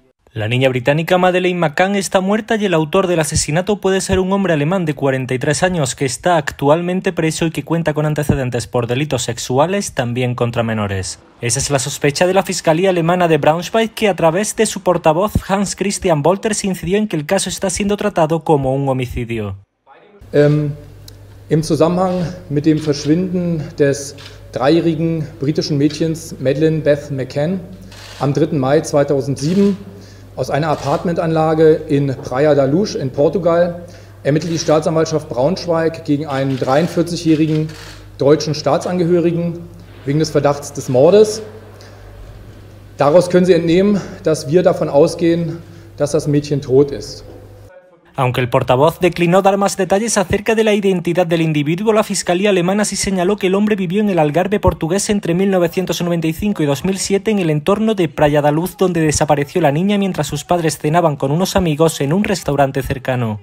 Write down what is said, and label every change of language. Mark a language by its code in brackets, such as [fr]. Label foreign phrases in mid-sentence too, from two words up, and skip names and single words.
[es] La niña británica Madeleine McCann está muerta y el autor del asesinato puede ser un hombre alemán de 43 años que está actualmente preso y que cuenta con antecedentes por delitos sexuales, también contra menores. Esa es la sospecha de la Fiscalía Alemana de Braunschweig, que a través de su portavoz Hans Christian Wolters incidió en que el caso está siendo tratado como un homicidio. [de] Im Zusammenhang mit dem Verschwinden des 3-jährigen britischen Mädchens Madeleine Beth McCann am 3. Mai 2007 aus einer Apartmentanlage in Praia da Luz in Portugal ermittelt die Staatsanwaltschaft Braunschweig gegen einen 43-jährigen deutschen Staatsangehörigen wegen des Verdachts des Mordes. Daraus können Sie entnehmen, dass wir davon ausgehen, dass das Mädchen tot ist. [es] Aunque el portavoz declinó dar más detalles acerca de la identidad del individuo, la Fiscalía Alemana sí señaló que el hombre vivió en el Algarve portugués entre 1995 y 2007 en el entorno de Praia da Luz, donde desapareció la niña mientras sus padres cenaban con unos amigos en un restaurante cercano.